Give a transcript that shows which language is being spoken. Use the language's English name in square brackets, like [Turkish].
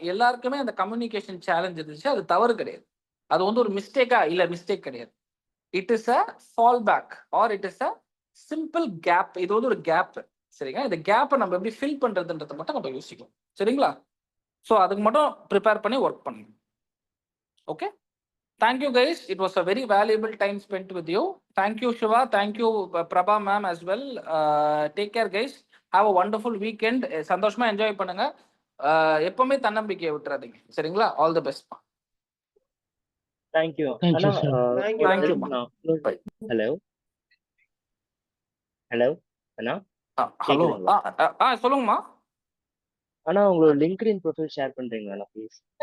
[Tamil] எல்லாருக்குமே அந்த communication challenge இருந்துச்சு, அது தவறு கிடையாது. அது வந்து ஒரு மிஸ்டேக் கிடையாது. [English] It is a fall back or it is a simple gap. [Tamil] இது வந்து ஒரு கேப். சரிங்க, இந்த கேப்பை நம்ம எப்படி ஃபில் பண்றதுன்றதை மட்டும் நம்ம யோசிக்கணும். சரிங்களா? ஸோ அதுக்கு மட்டும் ப்ரிப்பேர் பண்ணி ஒர்க் பண்ணுங்க. Okay, [English] thank you guys. It was a very valuable time spent with you. Thank you Shiva, thank you Prabha ma'am as well. Take care guys, have a wonderful weekend. [Tamil] சந்தோஷமா enjoy பண்ணுங்க. எப்பவுமே தன்னம்பிக்கையை விட்டுறாதீங்க. சரிங்களா? [English] All the best. Thank you. Thank you, Anna, sir. Thank you. Bye. Hello. Anna. [Tamil] Hello. கேக்குதுங்களா? சொல்லுங்கம்மா. ஆனா உங்களோட LinkedIn ப்ரொஃபைல் ஷேர் பண்றீங்களா ப்ளீஸ்?